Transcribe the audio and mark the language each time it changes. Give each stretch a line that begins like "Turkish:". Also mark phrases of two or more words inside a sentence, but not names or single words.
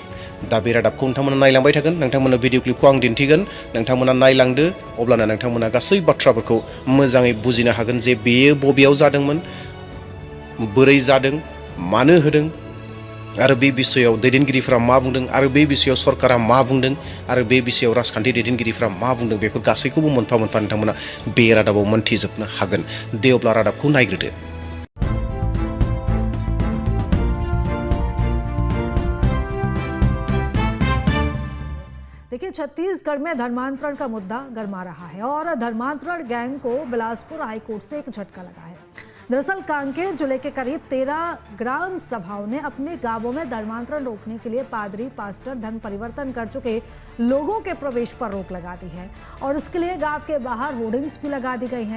Bodo: दा बे रादाबखौ नोंथांमोना नायलांबाय थागोन, नोंथांमोननो
English: videoclipखौ
Bodo: आं दिन्थिगोन, नोंथांमोना नायलांदो, अब्लानो नोंथांमोना गासै बाथ्राफोरखौ मोजाङै बुजिनो हागोन जे बेयो बबेयाव जादोंमोन, बोरै जादों, मानो होदों, आरो बे बिषयाव दैदेनगिरिफ्रा मा बुंदों, आरो बे बिषयाव सरकारा मा बुंदों, आरो बे बिषयाव राजखान्थि दैदेनगिरिफ्रा मा बुंदों, बेफोर गासैखौबो मोनफा मोनफा नोंथांमोना बे रादाबाव मोनथिजोबनो हागोन। दे अब्ला रादाबखौ नायग्रोदो।
Hindi: देखिए, छत्तीसगढ़ में धर्मांतरण का मुद्दा गर्मा रहा है और धर्मांतरण गैंग को बिलासपुर हाईकोर्ट से एक झटका लगा है। दरअसल कांकेर जिले के करीब 13 ग्राम सभाओं ने अपने गांवों में धर्मांतरण रोकने के लिए पादरी, पास्टर, धर्म परिवर्तन कर चुके लोगों के प्रवेश पर रोक लगा दी है और इसके लिए गांव के बाहर होर्डिंग्स भी लगा दी गई हैं।